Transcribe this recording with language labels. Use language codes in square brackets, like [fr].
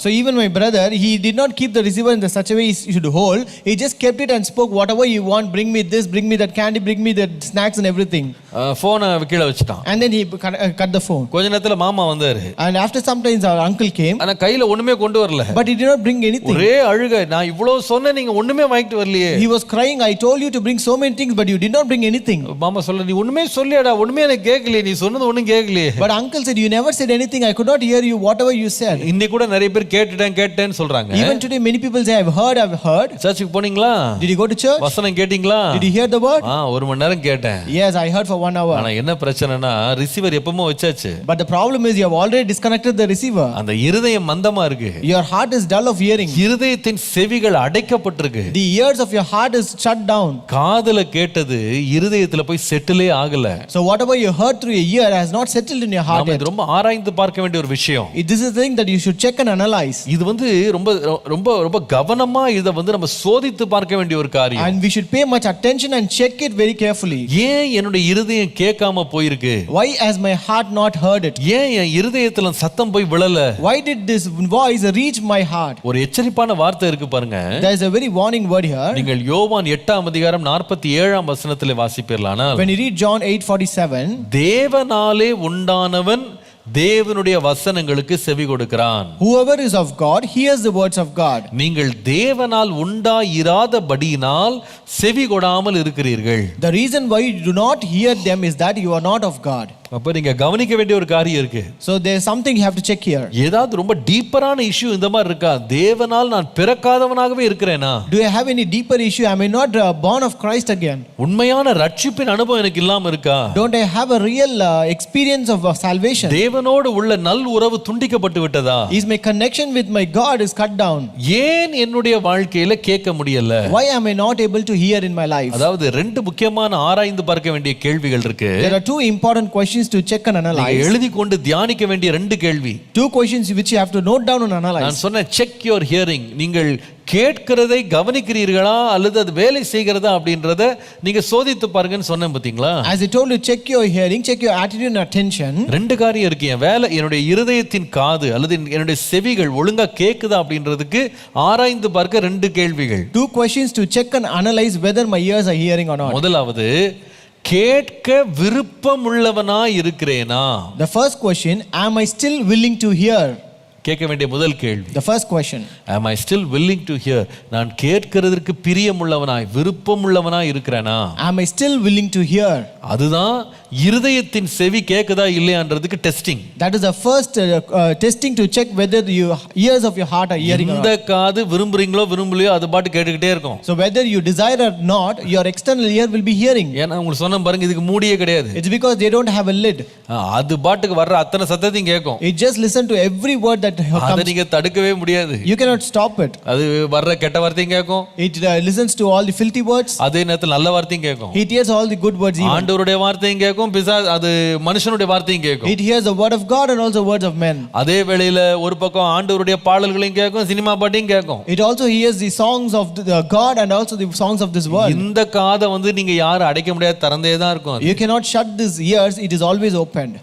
[en] So even my brother, he did not keep the receiver in such a way he should hold. He just kept it and spoke whatever you want. Bring me this, bring me that candy, bring me the snacks and everything. [ta] போனை கீழே வச்சுட்டான். [en] And then he cut the phone. [ta] கொஞ்ச நேரத்துல மாமா வந்தாரு. [en] And after some time our uncle came. [ta] ஆனா கையில ஒண்ணுமே கொண்டு வரல. [en] But he did not bring anything. [ta] ஒரே அழுகை. நான் இவ்வளவு சொன்னேன் நீங்க ஒண்ணுமே வாங்கிட்டு வரலையே. [en] He was crying, I told you to bring so many things but you did not bring anything. [ta] மாமா சொல்ல நீ ஒண்ணுமே சொல்லியாடா, ஒண்ணுமே எனக்கு கேட்கலையே, நீ சொன்னது ஒண்ணும் கேட்கலையே. [en] But uncle said you never said anything, I could not hear you whatever you said. [ta] இன்னைக்கு கூட நிறைய பேர் கேட்டேன்னு சொல்றாங்க. [en] Even today many people say I've heard. [ta] சர்ச்சுக்கு போனீங்களா? [en] Did you go to church? [ta] வசனம் கேட்டீங்களா? [en] Did you hear the word? [ta] ஒரு மணி நேரம் கேட்டேன். [en] Yes, I heard for 1 hour. [ta] ஆனா என்ன பிரச்சனைனா ரிசீவர் எப்பவுமே வச்சாச்சு. [en] But the problem is you have already disconnected the receiver. [ta] அந்த இருதயம் மந்தமா இருக்கு. [en] Your heart is dull of hearing. [ta] இருதயத்தின் செவிகள் அடைக்கப்பட்டிருக்கு. [en] The ears of your heart is shut down. [ta] காதுல கேட்டது இருதயத்துல போய் செட்டிலே ஆகல. [en] So whatever you heard through your ear has not settled in your heart yet. [ta] இது ரொம்ப ஆராய்ந்து பார்க்க வேண்டிய ஒரு விஷயம். [en] This is the thing that you should check and analyze. [ta] இது ரொம்ப ரொம்ப ரொம்ப கவனமா இத நம்ம சோதித்து பார்க்க வேண்டிய ஒரு காரியம். [en] And we should pay much attention and check it very carefully. [ta] ஏன் என்னோட இருதயம் கேட்காம போயிருக்கு? [en] Why has my heart not heard it? [ta] ஏன் என் இருதயத்துல சத்தம் போய் விழல? [en] Why did this voice reach my heart? [ta] ஒரு எச்சரிப்பான வார்த்தை இருக்கு பாருங்க. [en] There is a very warning word here. [ta] நீங்கள் யோவான் 8ஆம் அதிகாரம் 47ஆம் வசனத்திலே வாசிப்பீர்களானால், [en] when you read John 8:47, [ta] தேவனாலே உண்டானவன் தேவனுடைய வசனங்களுக்கு செவி கொடுக்கிறான். [en] whoever is of God hears the words of God. [ta] நீங்கள் தேவனால் உண்டாயிராதபடியினால் செவி கொடாமல் இருக்கிறீர்கள். [en] The reason why you do not hear them is that you are not of God. [ta] அப்ப நீங்க கவனிக்க வேண்டிய ஒரு காரியம் இருக்கு. [en] So there is something you have to check here. [ta] ஏதாவது ரொம்ப டீப்பரான இஷ்யூ இந்த மாதிரி இருக்கா? தேவனால் நான் பிறக்காதவனாகவே இருக்கிறேனா? [en] Do I have any deeper issue? Am I not born of Christ again? [ta] உண்மையான ரட்சிப்பின் அனுபவம் எனக்கு இல்லாம இருக்கா? [en] Don't I have a real experience of salvation? [ta] தேவனோடு உள்ள நல் உறவு துண்டிக்கப்பட்டு விட்டதா? [en] Is my connection with my God is cut down? [ta] ஏன் என்னுடைய வாழ்க்கையில கேட்க முடியல? [en] Why am I not able to hear in my life? [ta] அதாவது ரெண்டு முக்கியமான ஆராய்ந்து பார்க்க வேண்டிய கேள்விகள் இருக்கு. [en] There are two important questions to check and analyze. [ta] எழுதி கொண்டு தியானிக்க வேண்டிய ரெண்டு கேள்வி. [en] Two questions which you have to note down and analyze. [ta] நான் சொன்ன [en] Check your hearing. [ta] நீங்கள் கேட்கிறதை கவனிக்கிறீர்களா அல்லது அது வேலை செய்கிறதா அப்படின்றத நீங்க சோதித்து பாருங்கன்னு சொன்னேன் பாத்தீங்களா? [en] As I told you, check your hearing, check your attitude and attention. [ta] ரெண்டு காரியம் இருக்கு. என் வேலை, என்னுடைய இருதயத்தின் காது அல்லது என்னுடைய செவிகள் ஒழுங்கா கேக்குதா அப்படின்றதுக்கு ஆராய்ந்து பார்க்க ரெண்டு கேள்விகள். [en] Two questions to check and analyze whether my ears are hearing or not. [ta] முதலாவது, கேட்க விருப்பம் உள்ளவனா இருக்கிறேனா? [en] The first question, am I still willing to hear? [ta] கேட்க வேண்டிய முதல் கேள்வி. [en] The first question, am I still willing to hear? [ta] நான் கேட்கிறதற்கு பிரியமுள்ளவனாய் விருப்பமுள்ளவனாய் இருக்கிறேனா? [en] am I still willing to hear? [ta] அதுதான் இருதயத்தின் செவி கேக்குதா இல்லையான்றதுக்கு testing. [en] That is the first testing to check whether the ears of your heart are hearing or not. [ta] இந்த காது விரும்புறீங்களோ விரும்பலையோ அது பாட்டு கேட்டுக்கிட்டே இருக்கும். [en] So whether you desire or not, your external ear will be hearing. [ta] ஏன்னா உங்களுக்கு சொன்ன பாருங்க, இதுக்கு மூடியே கிடையாது. [en] It's because they don't have a lid. [ta] அது பாட்டுக்கு வர்ற அத்தனை சத்தத்தையும் கேட்கும். [en] It just listen to every word that comes. [ta] அதை நீங்க தடுக்கவே முடியாது. [en] You cannot stop it. [ta] அது வர்ற கெட்ட வார்த்தையும் கேட்கும். [en] It listens to all the filthy words. [ta] அதே நேரத்தில் நல்ல வார்த்தையும் கேட்கும். [en] It hears all the good words even. [ta] ஆண்டவருடைய வார்த்தையும் கேட்கும், அது மனுஷனுடைய வார்த்தையும் கேட்கும். [en] It hears the word of God and also words of men. [ta] அதே வேளையில ஒரு பக்கம் ஆண்டவருடைய பாடல்களையும் கேட்கும், சினிமா பாட்டையும் கேட்கும். [en] It also hears the songs of the God and also the songs of this world. [ta] இந்த காதை நீங்க யாரும் அடைக்க முடியாது, திறந்தே தான் இருக்கும். [en] You cannot shut these ears, it is always opened.